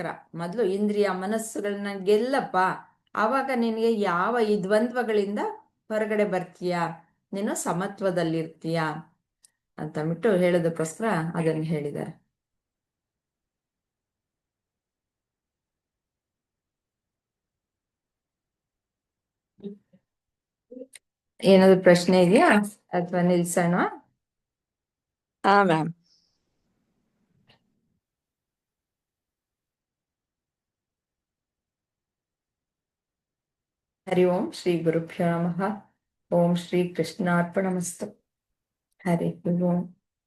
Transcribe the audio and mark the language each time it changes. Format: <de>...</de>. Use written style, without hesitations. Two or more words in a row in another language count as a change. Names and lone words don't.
<kn>ಮೊದಲು ಇಂದ್ರಿಯ ಮನಸ್ಸುಗಳನ್ನ ಗೆಲ್ಲಪ್ಪ, ಆವಾಗ ನಿನಗೆ ಯಾವ ಈ ದ್ವಂದ್ವಗಳಿಂದ ಹೊರಗಡೆ ಬರ್ತೀಯಾ, ನೀನು ಸಮತ್ವದಲ್ಲಿರ್ತೀಯ ಅಂತಂದ್ಬಿಟ್ಟು ಹೇಳೋದಕ್ಕೋಸ್ಕರ ಅದನ್ನು ಹೇಳಿದ್ದಾರೆ. ಏನಾದ್ರು ಪ್ರಶ್ನೆ ಇದೆಯಾ ಅಥವಾ ನಿಲ್ಸೋಣ? ಹಾ ಮ್ಯಾಮ್.</kn> <sa>ಹರಿ ಓಂ ಶ್ರೀ ಗುರುಭ್ಯೋ ನಮಃ. ಓಂ ಶ್ರೀ ಕೃಷ್ಣಾರ್ಪಣಮಸ್ತು. ಹರಿ ಓಂ.</sa>